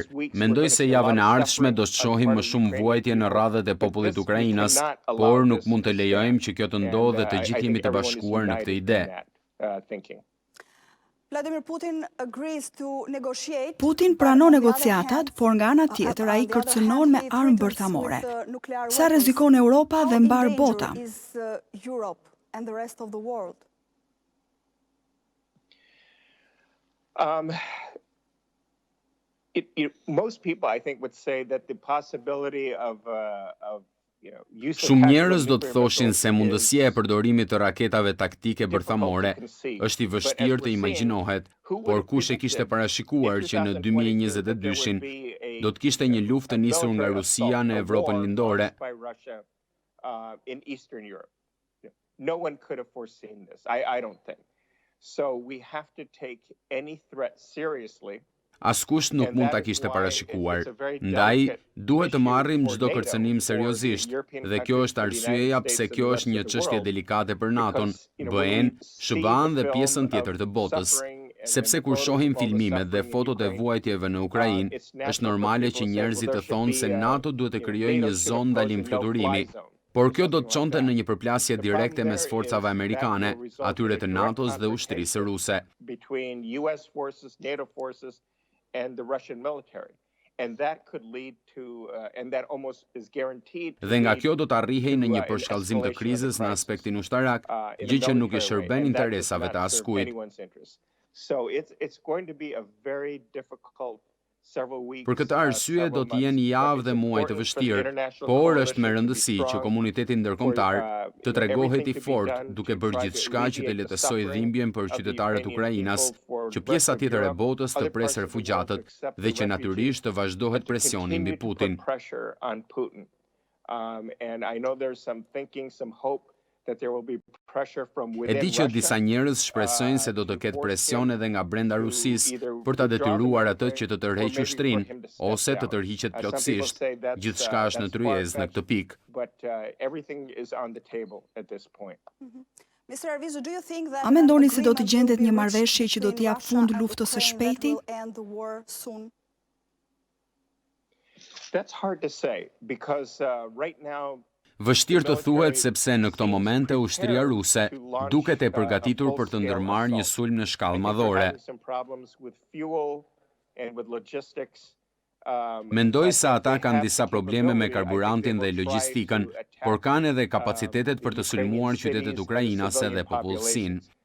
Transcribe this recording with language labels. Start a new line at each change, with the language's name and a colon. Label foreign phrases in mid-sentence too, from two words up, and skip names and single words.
Albanian: Mendoj se javën e ardhshme do të shohim më shumë vuajtje në radhët e popullit Ukrainas, por nuk mund të lejojmë që kjo të ndodhë dhe të gjithë jemi të bashkuar në këtë ide. Putin pranon negociatat, por nga ana tjetër ai kërcënon me armë bërthamore. Sa rrezikon Europa dhe mbar bota?
English: Most people, I think, would say that the possibility of
Albanian: Shumë njerëz do të thoshin se mundësia e përdorimit të raketave taktike bërthamore është i vështirë të imagjinohet, por kush e kishte parashikuar që në 2022-shin do të kishte një luftë të nisur nga Rusia në Evropën lindore.
English: No one could have foreseen this. I don't think. So we have to take any threat seriously.
Albanian: Askush nuk mund ta kishte parashikuar. Ndaj, duhet të marrim çdo kërcënim seriozisht, dhe kjo është arsyeja pse kjo është një çështje delikate për NATO-n, BE-n, SHBA-n dhe pjesën tjetër të botës. Sepse kur shohim filmimet dhe fotot e vuajtjeve në Ukrainë, është normale që njerëzit të thonë se NATO duhet të krijojë një zonë ndalim fluturimi. Por kjo do të çonte në një përplasje direkte mes forcave amerikane, atyre të NATO-s dhe ushtrisë ruse.
English: And the Russian military. And that could lead to and that almost is guaranteed.
Albanian: Dhe nga kjo do të arrihej në një përshkallëzim të krizës në aspektin ushtarak, gjë që nuk i shërben interesave të askujt.
English: So it's going to be a very difficult several weeks.
Albanian: Për këtë arsye do të jenë javë dhe muaj të vështirë, por është me rëndësi që komuniteti ndërkombëtar të tregohet i fortë duke bërë gjithçka që të lehtësojë dhimbjen për qytetarët Ukrainas, që pjesa tjetër e botës të presë refugjatët dhe që natyrisht të vazhdohet presioni mbi Putin.
English: And I know there's some thinking, some hope that there will be pressure from within.
Albanian: E di që disa njerëz shpresojnë se do të ketë presion edhe nga brenda Rusisë për ta detyruar atë që të tërheqë ushtrinë ose të tërhiqet plotësisht. Gjithçka është në tryezë në këtë pikë. A mendoni se do të gjendet një marrëveshje që do të jap fund luftës së shpejti?
English: That's hard to say because right now
Albanian: Vështirë të thuhet sepse në këto momente ushtria ruse duket e përgatitur për të ndërmarrë një sulm në shkallë madhore. Mendoj se ata kanë disa probleme me karburantin dhe logjistikën, por kanë edhe kapacitetet për të sulmuar qytetet ukrainase dhe popullsinë.